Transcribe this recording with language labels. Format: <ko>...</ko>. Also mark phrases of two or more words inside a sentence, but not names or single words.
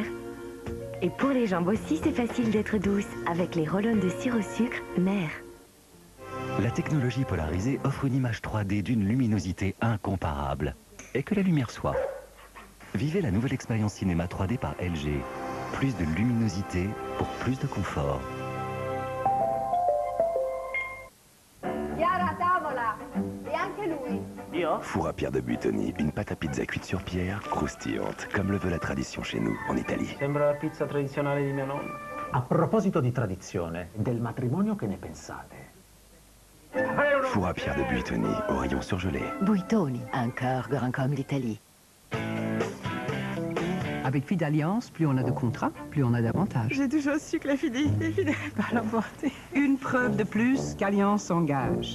<fr>Et pour les jambes aussi, c'est facile d'être douce avec les Roll-On de cire au sucre Nair. La technologie polarisée offre une image 3D d'une luminosité incomparable. Et que la lumière soit. Vivez la nouvelle expérience cinéma 3D par LG. Plus de luminosité pour plus de confort.</fr> <it>Chiara, tavola! E anche lui.</it> <fr>Four à Pierre de Buitoni, une pâte à pizza cuite sur pierre, croustillante, comme le veut la tradition chez nous, en Italie.</fr> <it>Sembra la pizza tradizionale di mia nonna. A proposito di tradizione, del matrimonio che ne pensate?</it> <fr>Four à pierre de Buitoni, au rayon surgelé. Buitoni, un cœur grand comme l'Italie. Avec Fidalliance, plus on a de contrats, plus on a d'avantages. J'ai toujours su que la fidélité finirait par l'emporter. Une preuve de plus qu'Alliance s'engage.</fr>